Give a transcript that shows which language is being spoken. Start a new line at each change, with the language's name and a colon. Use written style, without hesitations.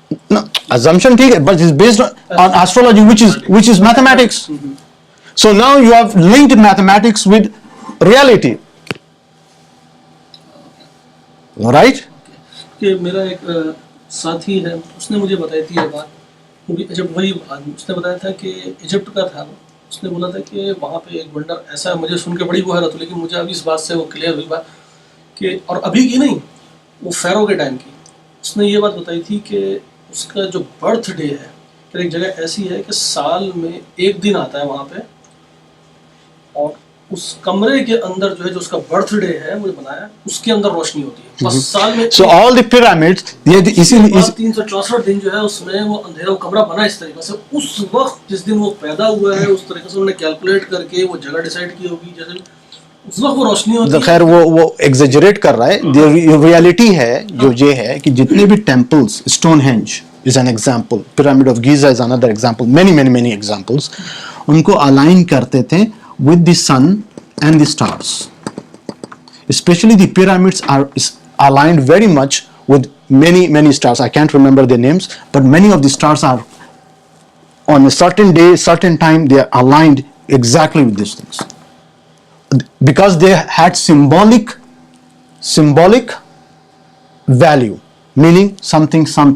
English: No, assumption,
Hindi: ठीक है,
English: but it's based on astrology, which is mathematics. So now you have linked mathematics with reality. Right?
Hindi: कि मेरा एक साथी है, उसने मुझे बताई थी ये बात, वो भी जब वही उसने बताया था कि इजिप्ट का था, उसने बोला था कि वहाँ पे एक वंडर ऐसा, मुझे सुन के बड़ी वो हैरत हुई, लेकिन मुझे अभी इस बात से वो क्लियर हुई बात कि, और अभी की नहीं, वो फेरो के टाइम की, उसने ये बात बताई थी कि उसका जो बर्थडे है कि एक जगह ऐसी है कि साल में एक दिन आता है वहाँ पे, और उस कमरे के अंदर जो है, जो उसका बर्थडे है वो बनाया, उसके अंदर रोशनी होती है बस साल में।
English: So all the pyramids,
Hindi: ये इसीलिए 364 दिन जो है उसमें वो अंधेरा, वो कमरा बना इस तरीके से, उस वक्त जिस दिन वो पैदा हुआ है उस तरीके से उन्होंने कैलकुलेट करके वो जगह डिसाइड की होगी, जैसे उस वक्त वो रोशनी होती है। खैर वो एग्जेजरेट कर रहा है। रियलिटी है जो ये है कि जितने भी temples,
English: Stonehenge is an example, pyramid of Giza is another example, many examples,
Hindi: उनको अलाइन करते थे
English: with the sun and the stars. Especially the pyramids are aligned very much with many stars. I can't remember their names, but many of the stars are on a certain day, certain time, they are aligned exactly with these things. Because they had symbolic value, meaning something.